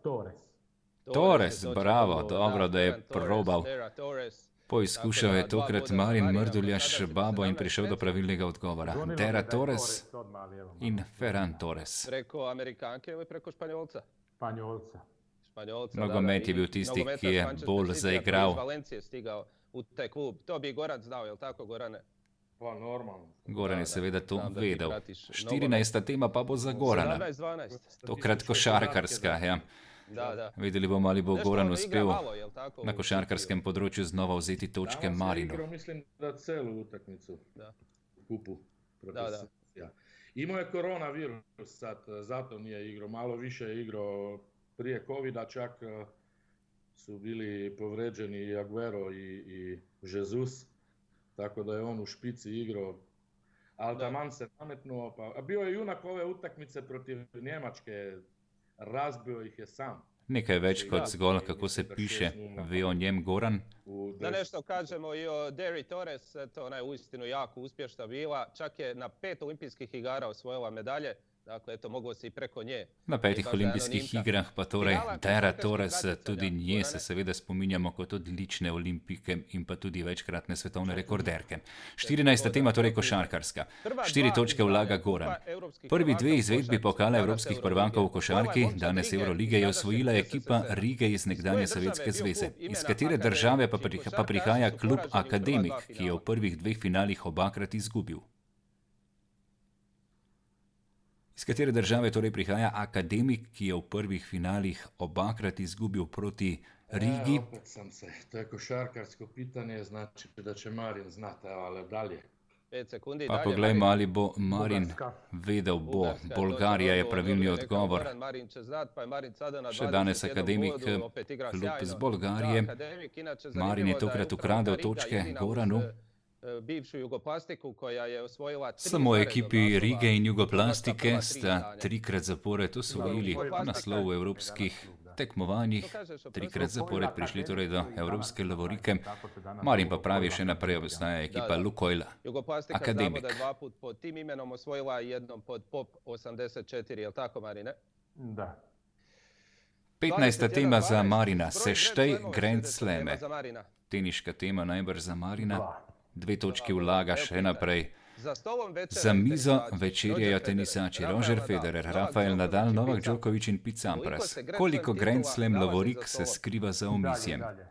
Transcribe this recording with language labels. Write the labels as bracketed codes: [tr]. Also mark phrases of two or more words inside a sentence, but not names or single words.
[sl] Torres, bravo, dobro, da je probal. Poizkušal je tokrat Marin Mrduljaš Babo in prišel do pravilnega odgovora. Dara Torres in Ferran Torres. [hr] Preko Amerikanke ili preko Španjolca? Španjolca. [sl] Nogomet je bil tisti, ki je bolj zaigral. [hr] Iz Valencije stigao u taj klub. To bi Goran znao, je li tako, Gorane? Pa normalno. [sl] Goran je seveda to vedel. 14. tema pa bo za Gorana. Tokrat košarkarska, ja. Videli bomo, ali bo Goran uspel na košarkarskem področju znova vzeti točke Marinu. [hr] Igrao mislim da celu utakmicu kupu protiv Sija. Imao je koronavirus sad, zato nije igrao. Malo više je igrao prije covida, čak su bili povređeni i Aguero i Jesus, tako da je on u špici igrao. Ali taman se nametnuo, a bio je junak ove utakmice protiv Njemačke. Razbio ih je sam. [sl] Nekaj več kot zgolj, kako se piše, ve o njem Goran. [hr] Da nešto kažemo i o Dari Torres, ona je uistinu jako uspješna bila. Čak je na 5 olimpijskih igara osvojila medalje. Dakle, eto, moglo se i preko nje. [sl] Na 5 olimpijskih igrah pa torej Dara Torres, tudi nje se seveda spominjamo kot odlične olimpike in pa tudi večkratne svetovne rekorderke. 14. tema torej košarkarska. 4 točke vlaga Goran. Prvi 2 izvedbi pokala evropskih prvakov v košarki, danes Eurolige, je osvojila ekipa Rige iz nekdanje Sovjetske zveze. Iz katere države pa prihaja klub Akademik, ki je v prvih 2 finalih obakrat izgubil? Iz katere države torej prihaja Akademik, ki je v prvih finalih obakrat izgubil proti Rigi? [hr] Opet sam se. To je košarkarsko pitanje, znači da će Marin znati, ali dalje. 5 sekundi Pa dalje. [sl] poglejmo, ali bo Marin vedel. Bo. Bolgarija je pravilni odgovor. Še danes Akademik, klub iz Bolgarije. Marin je tokrat ukradel točke Goranu. [hr] Bivšu Jugoplastiku, koja je osvojila 3 [sl] Samo ekipi Rige in Jugoplastike sta 3-krat zapored osvojili naslov v evropskih tekmovanjih, 3-krat zapored prišli torej do evropske lovorike. Marin pa pravi, še naprej obstaja ekipa Lukoil Akademik. [hr] Znamo da je 2 put pod tim imenom osvojila i jednom pod POP 84, je li tako, Marine? Da. [sl] 15. tema za Marina, seštej Grand Slame. Teniška tema najbrž za Marina. 2 točki vlaga še naprej. Za mizo večerjajo tenisači Roger Federer, Rafael Nadal, Novak Djokovic in Pete Sampras. Koliko Grand Slam lovorik se skriva za omizjem?